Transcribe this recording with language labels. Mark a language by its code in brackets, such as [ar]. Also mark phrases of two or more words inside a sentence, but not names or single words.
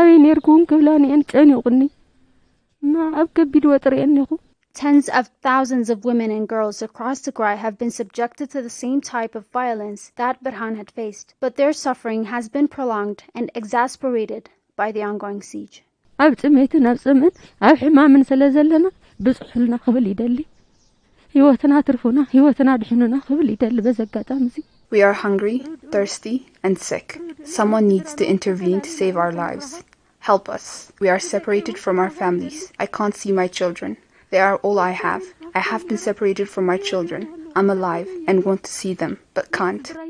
[en] Tens of thousands of women and girls across Tigray have been subjected to the same type of violence that Burhan had faced, but their suffering has been prolonged and exasperated by the ongoing siege. [ti] ኣብ ጽሜትን ኣብ ጽምን ኣብ ሕማምን ስለዘለና ብጽሕልና ክብል ይደሊ ህይወትና ትርፉና ህይወትና ድሕኑና ክብል ይደሊ በዘጋጣሚ እዚ [en] We are hungry, thirsty, and sick. Someone needs to intervene to save our lives. Help us. We are separated from our families. I can't see my children. They are all I have. I have been separated from my children. I'm alive and want to see them, but can't.